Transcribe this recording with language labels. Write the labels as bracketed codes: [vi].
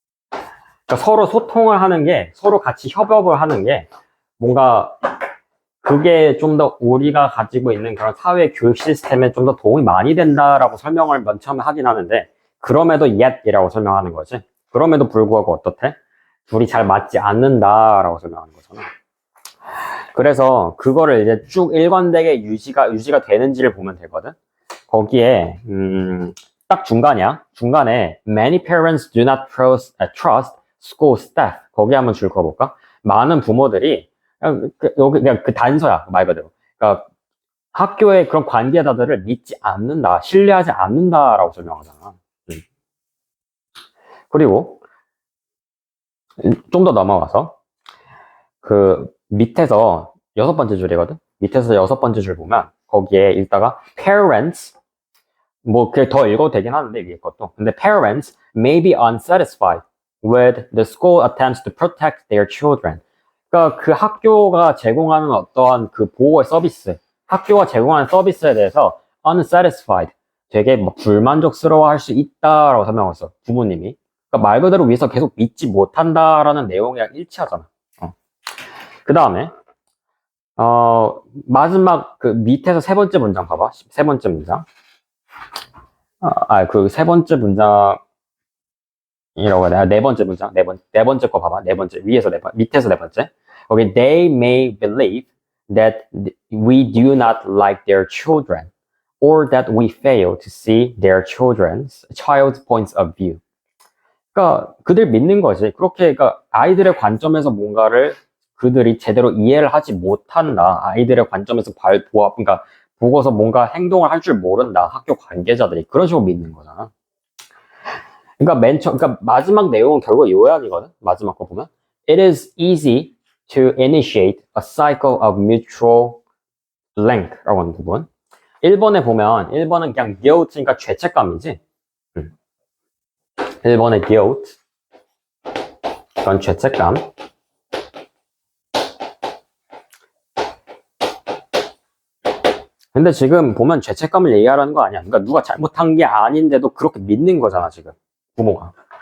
[ko] 그러니까 서로 소통을 하는 게, 서로 같이 협업을 하는 게, 뭔가 그게 좀 더 우리가 가지고 있는 그런 사회 교육 시스템에 좀 더 도움이 많이 된다라고 설명을 맨 처음에 하긴 하는데, 그럼에도 yet이라고 설명하는 거지. 그럼에도 불구하고 어떻대? 둘이 잘 맞지 않는다라고 설명하는 거잖아. 그래서 그거를 이제 쭉 일관되게 유지가 되는지를 보면 되거든. 거기에 딱 중간이야. 중간에 [en] many parents do not trust school staff. [ko] 거기 한번 줄 그어볼까? 많은 부모들이 여기 그냥 그 단서야 말 그대로. 그러니까 학교의 그런 관계자들을 믿지 않는다, 신뢰하지 않는다라고 설명하잖아. 그리고 좀 더 넘어가서 그 밑에서 여섯 번째 줄이거든. 밑에서 여섯 번째 줄 보면 거기에 읽다가 parents 뭐 그게 더 읽어도 되긴 하는데 위에 것도. 근데 [en] parents may be unsatisfied with the school attempts to protect their children. [ko] 그러니까 그 학교가 제공하는 어떠한 그 보호 서비스, 학교가 제공하는 서비스에 대해서 unsatisfied, 되게 뭐 불만족스러워할 수 있다라고 설명했어 부모님이. 그러니까 말 그대로 위에서 계속 믿지 못한다라는 내용이랑 일치하잖아. 그 다음에 마지막 그 밑에서 세 번째 문장 봐봐. 세 번째 문장. 그 세 번째 문장이라고 해야 되나? 네 번째 문장. 네 번째 거 봐봐. 네 번째. 밑에서 네 번째. 거기 [en] they may believe that we do not like their children or that we fail to see their child's points of view. [ko] 그러니까 그들 믿는 거지. 그렇게 그러니까 아이들의 관점에서 뭔가를 그들이 제대로 이해를 하지 못한다. 아이들의 관점에서 그러니까 보고서 뭔가 행동을 할 줄 모른다. 학교 관계자들이 그런 식으로 믿는 거잖아. 그러니까 마지막 내용은 결국 요약이거든. 마지막 거 보면 [en] It is easy to initiate a cycle of mutual blank [ko] 라고 하는 부분. 1번에 보면 1번은 그냥 guilt니까 죄책감이지. 1번의 guilt 이건 죄책감. 근데 지금 보면 죄책감을 얘기하라는 거 아니야. 그러니까 누가 잘못한 게 아닌데도 그렇게 믿는 거잖아 지금 부모가.